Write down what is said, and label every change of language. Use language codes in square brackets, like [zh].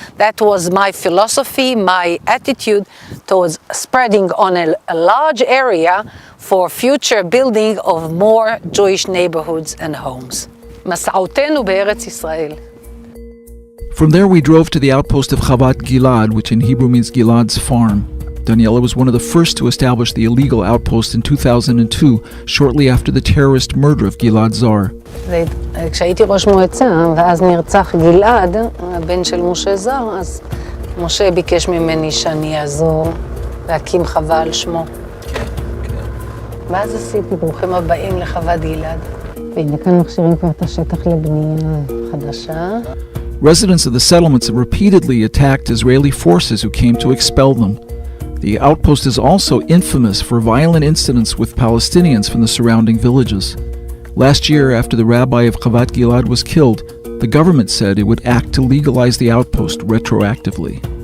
[en] That was my philosophy, my attitude towards spreading on a large area for future building of more Jewish neighborhoods and homes. [he] מסעותינו בארץ ישראל. [en] From there we drove to the outpost of Chavat Gilad, which in Hebrew means Gilad's farm. Daniela was one of the first to establish the illegal outpost in 2002, shortly after the terrorist murder of Gilad Zar. [he] כשהייתי ראש מועצה, ואז נרצח גלעד, הבן של משה זר, אז משה ביקש ממני שאני אעזור להקים חווה על שמו. ואז עשיתי ברוכים הבאים לחוות גלעד. והנה כאן מכשירים כבר את השטח לבנייה חדשה. [en] Residents of the settlements have repeatedly attacked Israeli forces who came to expel them. The outpost is also infamous for violent incidents with Palestinians from the surrounding villages. Last year, after the rabbi of Chavat Gilad was killed, the government said it would act to legalize the outpost retroactively.